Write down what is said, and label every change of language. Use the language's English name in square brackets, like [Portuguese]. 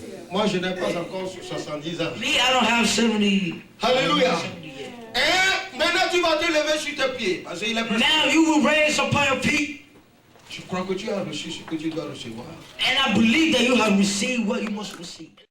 [French] Moi je n'ai pas encore 70 ans. [English] Me, I don't have 70. [French] Alléluia. [English] 70 years. [French] Et maintenant tu vas te lever sur tes pieds. Parce qu'il est presque... [English] Now you will raise upon your feet, [French] Je crois que tu as reçu ce que tu dois recevoir. [English] and I believe that you have received what you must receive.